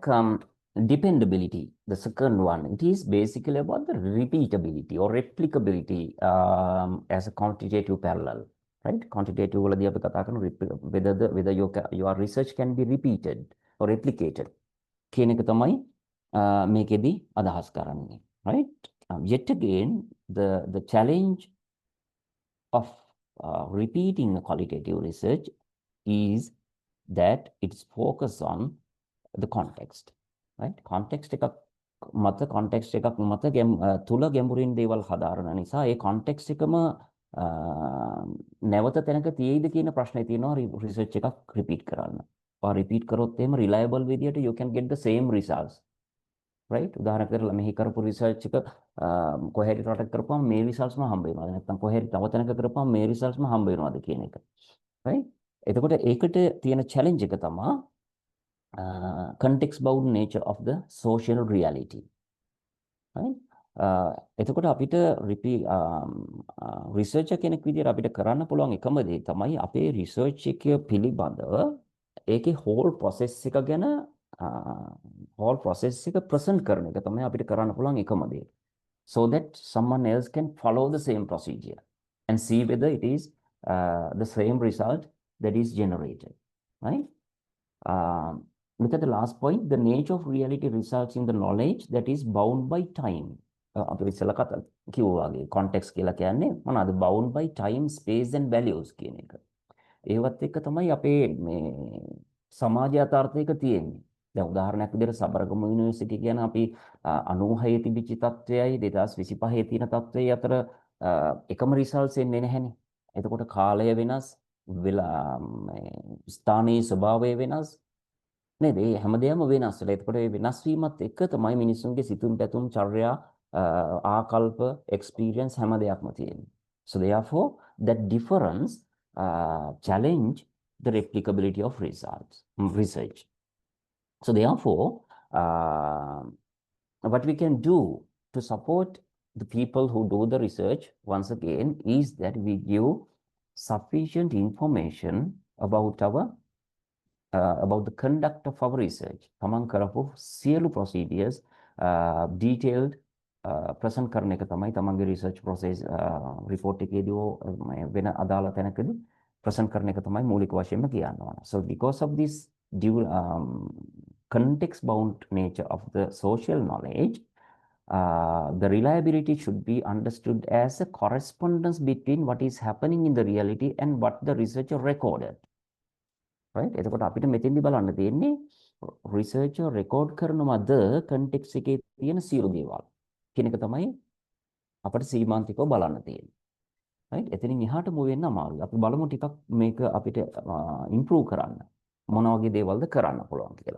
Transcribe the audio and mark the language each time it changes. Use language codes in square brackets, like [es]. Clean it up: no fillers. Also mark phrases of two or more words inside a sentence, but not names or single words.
[en] Dependability, the second one, it is basically about the repeatability or replicability as a quantitative parallel. [si] Right? Quantitative වලදී අපි කතා කරන [en] whether your research can be repeated or replicated [si] කියන එක තමයි මේකෙදී අදහස් කරන්නේ. [en] Right? Yet again, the challenge of repeating a qualitative research is that it's focused on the context, right? [si] Context එකක් මත තුල ගැඹුරින් දේවල් හදාරන නිසා ඒ context එකම නැවත තැනක තියෙයිද කියන ප්‍රශ්නේ තියෙනවා research එකක් repeat කරන්න. [en] or repeat [si] කරොත් එහෙම [en] reliable විදියට you can get the same results, right? [si] උදාහරණයක් කරලා මෙහි කරපු research එක කොහේරි රටක කරපුවම මේ results ම හම්බ වෙනවද නැත්නම් කොහේරි තව තැනක කරපුවම මේ results ම හම්බ වෙනවද කියන එක, right? එතකොට ඒකට තියෙන challenge එක තමයි [en] context bound nature of the social reality, [si] right? එතකොට අපිට researcher කෙනෙක් විදියට අපිට කරන්න පුළුවන් එකම දේ තමයි අපේ research එක පිළිබඳව ඒකේ [en] whole process [si] එක ගැන [en] whole process [si] එක present කරන එක තමයි අපිට කරන්න පුළුවන් එකම දේ, [en] so that someone else can follow the same procedure and see whether it is the same result that is generated, right? Look at the last point, the nature of reality results in the knowledge that is bound by time. [si] අපි ඉස්සෙල්ලා කතා කිව්වා වගේ context කියලා කියන්නේ මොනවාද? [en] bound by time, space and values [si] කියන එක. ඒවත් එක්ක තමයි අපේ මේ සමාජ යථාර්ථයක තියෙන්නේ. දැන් උදාහරණයක් විදිහට සබරගමු යුනිවර්සිටි කියන අපි 96 තිබිච්ච තත්ත්වයයි 2025 තියෙන තත්ත්වයයි අතර එකම රිසල්ට්ස් එන්නේ නැහැනේ. එතකොට කාලය වෙනස්, ස්ථානීය ස්වභාවය වෙනස් නේද? ඒ හැමදේම වෙනස් වෙලා. එතකොට මේ වෙනස් වීමත් එක්ක තමයි මිනිස්සුන්ගේ සිතුම් පැතුම් චර්යා ආකල්ප experience හැම දෙයක්ම තියෙන්නේ. [en] So therefore that difference challenge the replicability of research. So therefore what we can do to support the people who do the research once again is that we give sufficient information about the conduct of our research. [si] තමන් කරපු සියලු [en] procedures detailed [si] present කරන එක තමයි තමන්ගේ [en] research process report [si] එකේදී වෙන අදාළ තැනකදී present කරන එක තමයි මූලික වශයෙන්ම කියන්න ඕන. [en] So because of this context bound nature of the social knowledge, the reliability should be understood as a correspondence between what is happening in the reality and what the researcher recorded. right? [si] එතකොට අපිට මෙතෙන්දි බලන්න තියෙන්නේ [en] researcher record [si] කරනවද context එකේ තියෙන සියලු දේවල් කියන එක තමයි අපිට සීමාන්තිකව බලන්න තියෙන්නේ. right? එතනින් එහාට move වෙන්න අමාරුයි. අපි බලමු ටිකක් මේක අපිට improve කරන්න. මොන වගේ දේවල්ද කරන්න පුළුවන් කියලා.